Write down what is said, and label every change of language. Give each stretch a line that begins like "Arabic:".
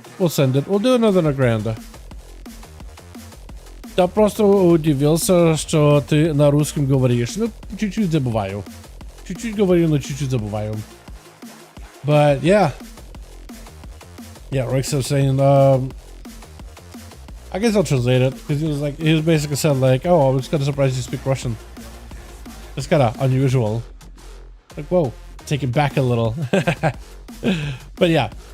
English: We'll send it. We'll do another
Russian: на гранда. Да просто удивился, что ты на русском говоришь. Ну, чуть-чуть забываю. Чуть-чуть говорю, но чуть-чуть забываю.
English: But yeah. Yeah, Rick's was saying, I guess I'll translate it. Because he was basically said like, oh, I was kind of surprised you speak Russian. It's kind of unusual. Like, whoa, take it back a little. But yeah.